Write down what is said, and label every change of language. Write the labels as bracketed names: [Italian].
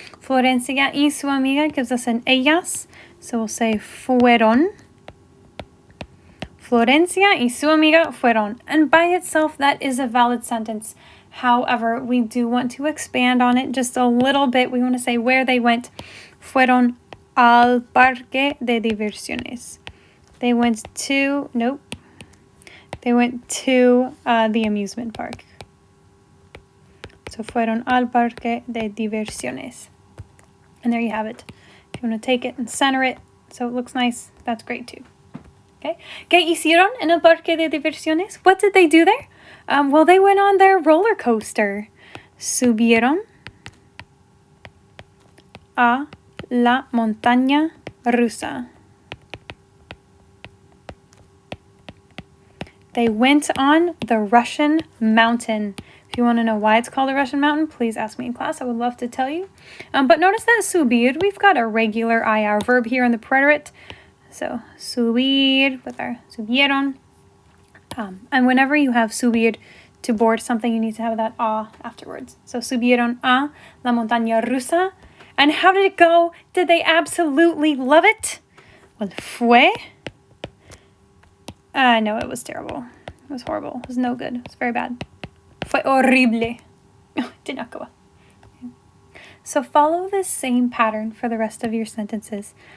[Spanish] Florencia y su amiga [English] gives us an ellas, so we'll say fueron. [Spanish] Florencia y su amiga fueron. [English] And by itself, that is a valid sentence. However, we do want to expand on it just a little bit. We want to say where they went. [Spanish] Fueron al parque de diversiones. [English] They went to, they went to the amusement park. [Spanish] So fueron al parque de diversiones. [English] And there you have it. If you want to take it and center it so it looks nice, that's great too. Okay. [Spanish] ¿Qué hicieron en el parque de diversiones? [English] What did they do there? Well, they went on their roller coaster. [Spanish] Subieron a la montaña rusa. [English] They went on the Russian mountain. If you want to know why it's called a Russian mountain, please ask me in class. I would love to tell you. But notice that subir, we've got a regular IR verb here in the preterite. So subir with our subieron. And whenever you have subir to board something, you need to have that a afterwards. [Spanish] So subieron a la montaña rusa. [English] And how did it go? Did they absolutely love it? Well, fue. No, it was terrible. It was horrible. It was no good. It was very bad. [Spanish] Fue horrible. [English] Did not go well. Okay. So follow this same pattern for the rest of your sentences.